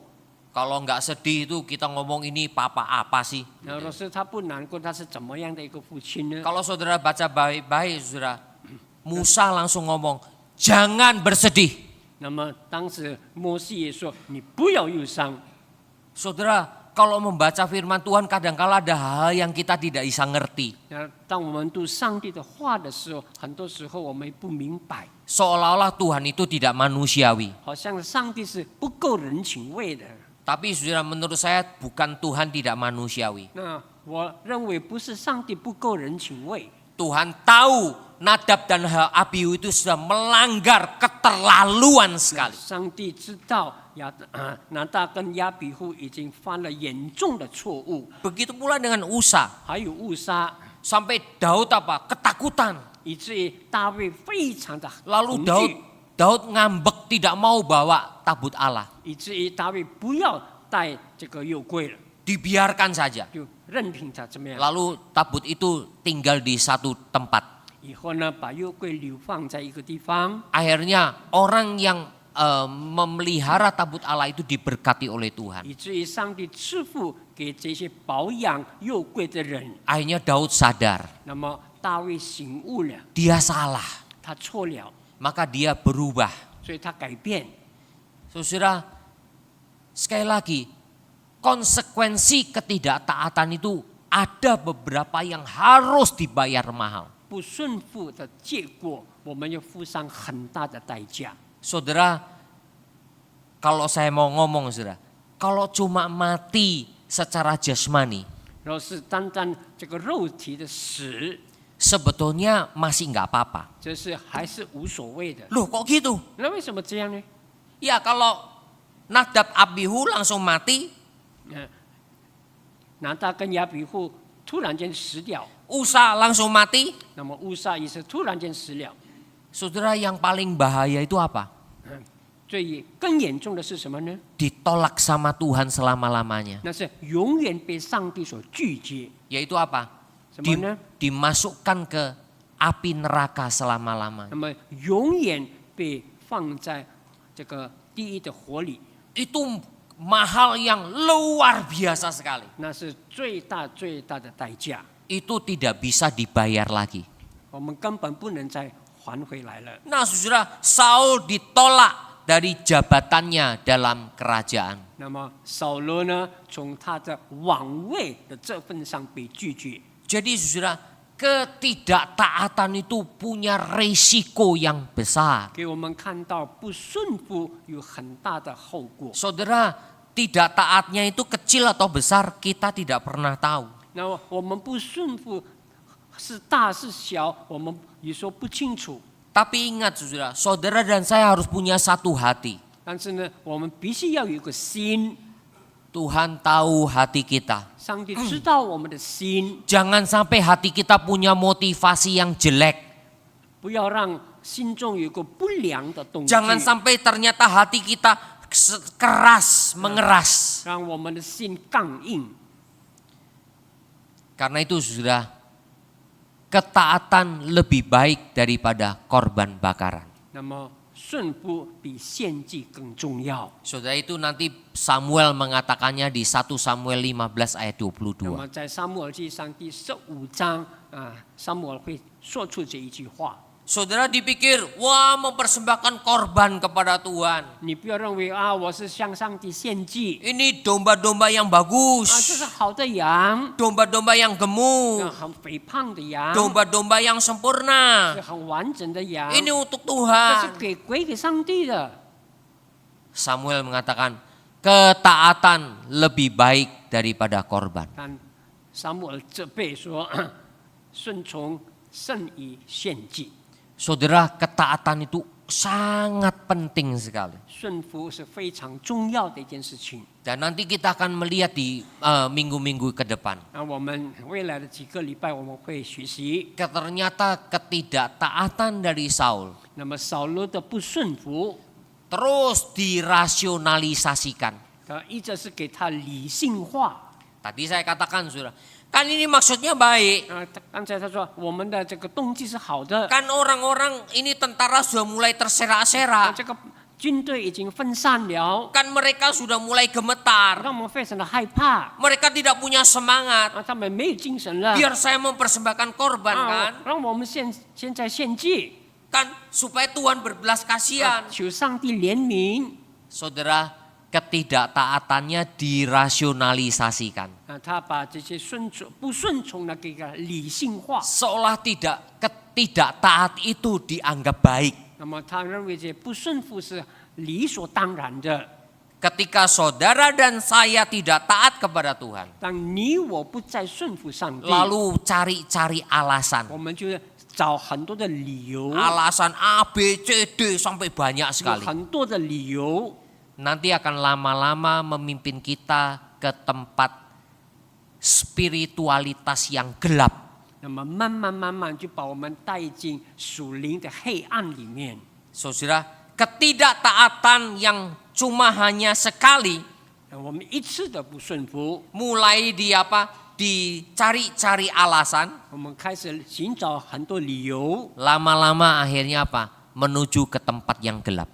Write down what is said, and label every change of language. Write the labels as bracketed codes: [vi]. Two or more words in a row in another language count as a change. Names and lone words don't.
[id] Kalau nggak sedih itu kita ngomong ini papa apa sih? [zh] 那若是他不难过，他是怎么样的一个父亲呢？ [id] Kalau saudara baca baik-baik, saudara, Musa langsung ngomong, jangan bersedih. [zh] 那么当时摩西也说：“你不要忧伤。” [id] Saudara, kalau membaca firman Tuhan kadang-kala ada hal yang kita tidak bisa ngerti. [zh] 那当我们读上帝的话的时候，很多时候我们不明白， [id] Seolah-olah Tuhan itu tidak manusiawi. [zh] 好像上帝是不够人情味的。 [id] Tapi saudara, menurut saya bukan Tuhan tidak manusiawi. [zh] 那我认为不是上帝不够人情味， [id] Tuhan tahu Nadab dan Abihu itu sudah melanggar keterlaluan sekali. [zh] 上帝知道拿大跟亚比户已经犯了严重的错误， [id] Begitu pula dengan Usa. [zh] 还有误杀， [id] Sampai Daud ketakutan. [zh] 以至于大卫非常的 [id] Lalu [zh] 恐惧， [id] Daud ngambek tidak mau bawa tabut Allah. [zh] 以至于大卫不要带这个约柜了， [id] Dibiarkan saja. [zh] 就任凭他怎么样。 [id] Lalu tabut itu tinggal di satu tempat. [zh] 以后呢，把约柜流放在一个地方， [id] Akhirnya orang yang memelihara tabut Allah itu diberkati oleh Tuhan. [zh] 以至于上帝赐福给这些保养约柜的人。 [id] Akhirnya Daud sadar, [zh] 那么大卫醒悟了， [id] dia salah. [zh] 他错了， [id] Maka dia berubah. [zh] 所以他改变。 [id] Saudara, sekali lagi, konsekuensi ketidaktaatan itu ada beberapa yang harus dibayar mahal. [zh] 不顺服的结果，我们要付上很大的代价。 [id] Saudara, kalau saya mau ngomong, saudara, kalau cuma mati secara jasmani, [zh] 若是单单这个肉体的死， [id] sebetulnya masih nggak apa-apa. [zh] 这是还是无所谓的。 [id] Loh kok gitu? [zh] 那为什么这样呢？ [id] Ya kalau Nadab Abihu langsung mati, [zh] 拿大跟亚比户突然间死掉， [id] Usa langsung mati, [zh] 那么乌撒也是突然间死了。 [id] saudara yang paling bahaya itu apa? [zh] 最更严重的是什么呢？ [id] Ditolak sama Tuhan selama-lamanya. [zh] 那是永远被上帝所拒绝。 [id] Yaitu apa? [zh] 什么呢？ [id] Dimasukkan ke api neraka selama-lamanya. [zh] 那么永远被放在这个地狱的火里， [id] Itu mahal yang luar biasa sekali. [zh] 那是最大最大的代价， [id] Itu tidak bisa dibayar lagi. [zh] 我们根本不能再还回来了。 [id] Nah saudara, Saul ditolak dari jabatannya dalam kerajaan. [zh] 那么扫罗呢，从他的王位的这份上被拒绝。 [id] Jadi saudara, ketidaktaatan itu punya risiko yang besar. [zh] 给我们看到不顺服有很大的后果。 [id] Saudara, tidak taatnya itu kecil atau besar kita tidak pernah tahu. [zh] 那么我们不顺服是大是小，我们也说不清楚。 [id] Tapi ingat saudara, saudara dan saya harus punya satu hati. [zh] 但是呢，我们必须要有一个心， [id] Tuhan tahu hati kita. [zh] 上帝知道我们的心， [id] Jangan sampai hati kita punya motivasi yang jelek. [zh] 不要让心中有一个不良的动机， [id] Jangan sampai ternyata hati kita keras, mengeras. [zh] 让我们的心刚硬。 [id] Karena itu saudara, ketaatan lebih baik daripada korban bakaran. [zh] 那么顺服比献祭更重要。 [id] Saudara, itu nanti Samuel mengatakannya di 1 Samuel 15 ayat [zh] 那 22. 么在撒母耳记上第15章撒母耳会说出这一句话。 [id] Saudara dipikir, wah mempersembahkan korban kepada Tuhan. [zh] 你不要认为啊，我是向上帝献祭 [id] Ini domba-domba yang [zh] 啊，这 [id] bagus, [zh] 是好的羊， [id] domba-domba yang gemuk, [zh] 很肥胖的羊， [id] domba-domba yang [zh] 是 [id] sempurna. [zh] 很完整的羊， [id] Ini untuk [zh] 这是 [id] Tuhan. [zh] 归给上帝的。 [id] Samuel mengatakan, ketaatan lebih baik daripada korban. [zh] 但撒母耳责备说，顺从胜于献祭， [id] Saudara, ketaatan itu sangat penting sekali. [zh] 顺服是非常重要的一件事情。 [id] Dan nanti kita akan melihat di minggu-minggu ke depan. [zh] 那我们未来的几个礼拜我们会学习。 [id] Ternyata ketidaktaatan dari Saul [zh] 那么扫罗的不顺服， [id] terus dirasionalisasikan. [zh] 他一直是给他理性化。 [id] Tadi saya katakan, saudara, kan ini maksudnya baik. [zh] 刚才他说我们的这个动机是好的， [id] Kan orang-orang ini tentara sudah mulai terserak-serak. [zh] 这个军队已经分散了， [id] Kan mereka sudah mulai gemetar. [zh] 让我们非常的害怕， [id] Mereka tidak punya semangat. [zh] 他们没有精神了。 [id] Biar saya mempersembahkan korban kan. [zh] 让我们现在献祭， [id] Kan supaya Tuhan berbelas kasihan. [zh] 求上帝怜悯。 [id] Saudara, ketidaktaatannya dirasionalisasikan. [zh] 他把这些不顺从的给它理性化， [id] Seolah ketidaktaat itu dianggap baik. [zh] 那么他认为这不顺服是理所当然的。 [id] Ketika saudara dan saya tidak taat kepada Tuhan, [zh] 当你我不再顺服上帝， [id] lalu cari-cari alasan. [zh] 我们就找很多的理由， [id] Alasan A, B, C, D sampai banyak [zh] 有 [id] sekali. [zh] 很多的理由， [id] Nanti akan lama-lama memimpin kita ke tempat spiritualitas yang gelap. [zh] 那么慢慢就把我们带进属灵的黑暗里面。 [id] Saudara, ketidaktaatan yang cuma hanya sekali, [zh] 我们一次的不顺服， [id] mulai dicari-cari alasan, [zh] 我们开始寻找很多理由， [id] lama-lama akhirnya apa? Menuju ke tempat yang gelap.